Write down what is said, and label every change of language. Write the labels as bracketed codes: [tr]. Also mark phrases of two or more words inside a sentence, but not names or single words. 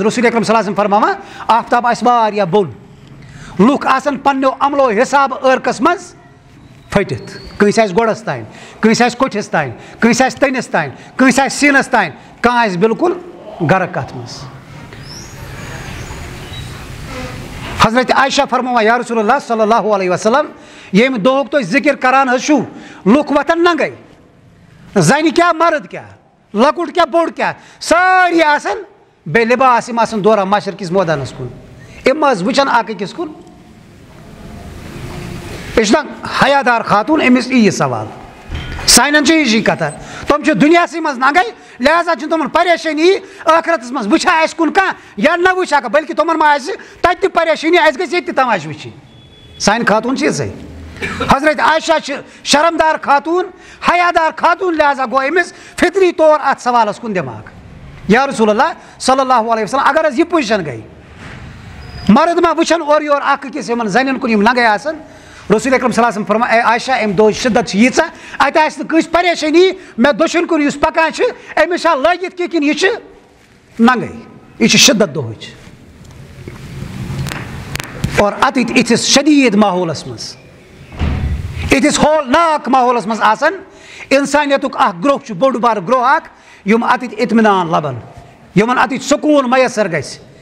[ks] رسول اکرم [ar] صلی اللہ علیہ وسلم [ks] فرماوان آفتاب آسہِ واریاہ بوٚڑ, لُکھ آسن پننیو عملو حساب ٲرکس منٛز پھٔٹِتھ, کٲنٛسہِ آسہِ گۄڈس تانۍ, کٲنٛسہِ آسہِ کوٹھِس تانۍ, کٲنٛسہِ آسہِ تٔنِس تانۍ, کٲنٛسہِ آسہِ سیٖنس تانۍ, کانٛہہ آسہِ بِلکُل غرق اتھ منٛز. حضرت عائشہ فرماوان [ar] یا رسول اللہ صلی اللہ علیہ وسلم [ks] ییٚمہِ دۄہُک تُہۍ ذِکر کران حظ چھُو, لُکھ وۄتھن ننگے, زنہِ کیٛاہ مرد کیٛاہ, لۄکُٹ کیٛاہ بوٚڑ کیٛاہ, سٲری آسن بے لِباس, یِم آسن دوران مشرقِس مٲدانس کُن, یِم حظ وٕچھن اکھ أکِس کُن. یہِ چھُنہ حیادار خاتوٗن, أمِس یی یہِ سوال. سانٮ۪ن چھِ ہِشی کتھا, تِم چھِ دُنیاہسٕے منٛز ننگے, لہذا چھِ تِمن پریشٲنی ٲخرتس منٛز وٕچھا اَسہِ کُن کانٛہہ یا نہ وٕچھا کانٛہہ, بلکہِ تِمن ما آسہِ تتہِ تہِ پریشٲنی, اَسہِ گژھِ ییٚتہِ تہِ تماشہٕ وٕچھِنۍ. سانہِ خاتوٗن چھِ یِژھے. حضرت عائشہ چھِ شرمدار خاتوٗن, حیادار خاتوٗن, لہذا گوٚو أمِس فطری طور اتھ سوالس کُن دٮ۪ماغ. [ar] یا رسول اللہ صلی اللہ علیہ وسلم [ks] اگر حظ یہِ پُزِشن گٔے, مرد ما وٕچھن اورٕ یورٕ اکھ أکِس یِمن زنٮ۪ن کُن یِم ننگے آسن, رسول اکرم [ar] صلی اللہ علیہ وسلم [ks] فرمان اے عائشہ امہِ دۄہٕچ شِدت چھِ ییٖژاہ, اتہِ آسہِ نہٕ کٲنٛسہِ پریشٲنی مےٚ دٔچھُن کُن یُس پکان چھِ أمِس چھا لٲگِتھ کینٛہہ کِنہٕ یہِ چھِ ننگے, یہِ چھِ شِدت دۄہٕچ. اور اتِتھ یِتھِس شدیٖد ماحولس منٛز, یِتھِس ہولناک ماحولس منٛز آسان انسانیتُک اکھ گروہ چھُ, بوٚڑ بارٕ گروہ اکھ, یِم اتِتھ اطمینان لبن, یِمن اتِتھ سکوٗن میسر گژھِ.